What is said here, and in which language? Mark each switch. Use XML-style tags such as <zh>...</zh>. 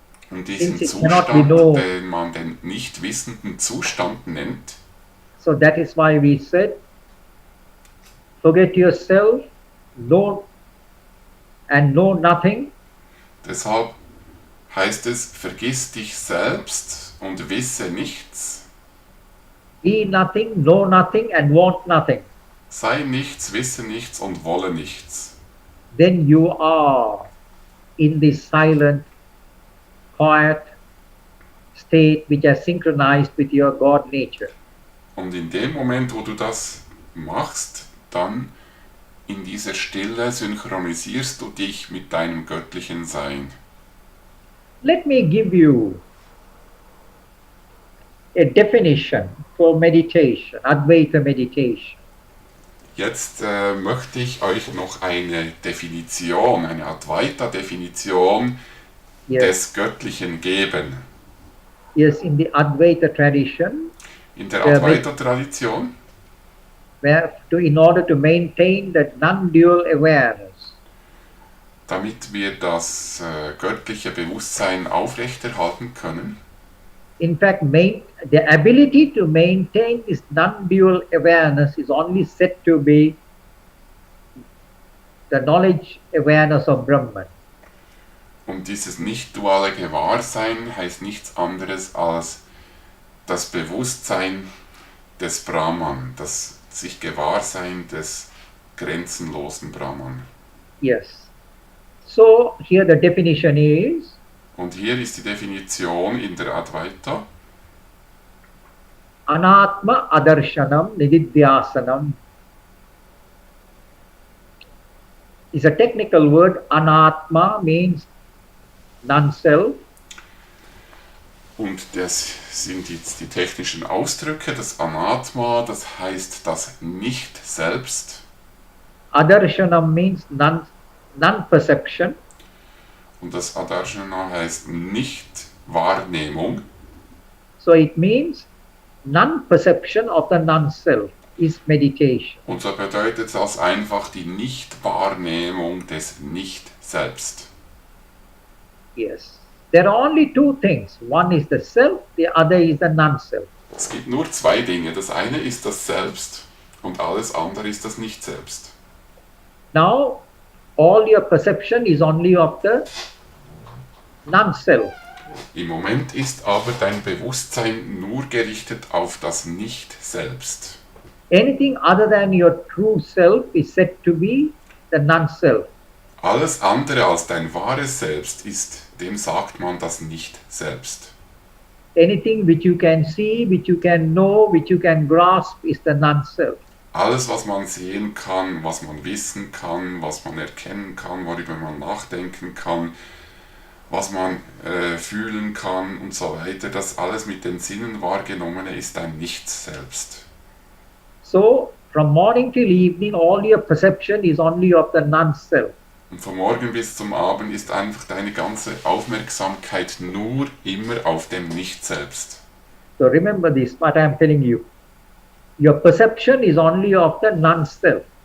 <de>Und diesen</de> <en>Since it cannot be</en> <de>Zustand,</de> <en>known.</en> <de>den man den nicht wissenden Zustand nennt,</de> <en>so that is why we said, forget yourself, know and know nothing,</en> <de>deshalb heißt es, vergiss dich selbst und wisse nichts,</de> <en>be nothing, know nothing and want nothing.</en> <de>sei nichts, wisse nichts und wolle nichts.</de> <en>Then you are in this silent, quiet state which has synchronized with your God nature.</en> <de>Und in dem Moment, wo du das machst, dann in dieser Stille synchronisierst du dich mit deinem göttlichen Sein.</de> <en>Let me give you a definition for meditation, Advaita meditation.</en> <de>Jetzt möchte ich euch noch eine Definition, eine Advaita-Definition</de> <en>Yes,</en> <de>des Göttlichen geben.</de> <en>yes, in the Advaita tradition,</en> <de>In der Ja, Advaita-Tradition,</de> <en>in order to maintain that non-dual awareness,</en> <de>damit wir das göttliche Bewusstsein aufrechterhalten können,</de> <en>in fact, the ability to maintain this non-dual awareness is only said to be the knowledge awareness of Brahman.</en> <de>und dieses nicht-duale Gewahrsein heißt nichts anderes als das Bewusstsein des Brahman, das sich Gewahrsein des grenzenlosen Brahman.</de> <en>Yes. So here the definition is</en> <de>Und hier ist die Definition in der Advaita:</de> <sa>Anatma Adarshanam Nididhyasanam.</sa> <en>Is a technical word. Anatma means non-self.</en> <de>Und das sind jetzt die technischen Ausdrücke. Das Anatma, das heißt das Nicht-Selbst.</de> <en>Adarshanam means non-perception.</en> <de>Und das Adarshana heißt Nicht-Wahrnehmung.</de> <en>So it means non-perception of the non-self is meditation.</en> <de>Und so bedeutet das einfach die Nicht-Wahrnehmung des Nicht-Selbst.</de> <en>Yes. There are only two things. One is the self, the other is the non-self.</en> <de>Es gibt nur zwei Dinge. Das eine ist das Selbst und alles andere ist das Nicht-Selbst.</de> <en>Now, all your perception is only of the non-self.</en> <de>Im Moment ist aber dein Bewusstsein nur gerichtet auf das Nicht-Selbst.</de> <en>Anything other than your true self is said to be the non-self.</en> <de>Alles andere als dein wahres Selbst ist, dem sagt man das Nicht-Selbst.</de> <en>Anything which you can see, which you can know, which you can grasp is the non-self.</en> <de>Alles, was man sehen kann, was man wissen kann, was man erkennen kann, worüber man nachdenken kann, was man fühlen kann und so weiter, das alles mit den Sinnen wahrgenommene ist ein Nichts-Selbst.</de> <en>So, from morning till evening, all your perception is only of the non-self.</en> <de>Und von morgen bis zum Abend ist einfach deine ganze Aufmerksamkeit nur immer auf dem Nicht-Selbst.</de> <en>So remember this, what I am telling you. Your perception is only of the non-self.</en>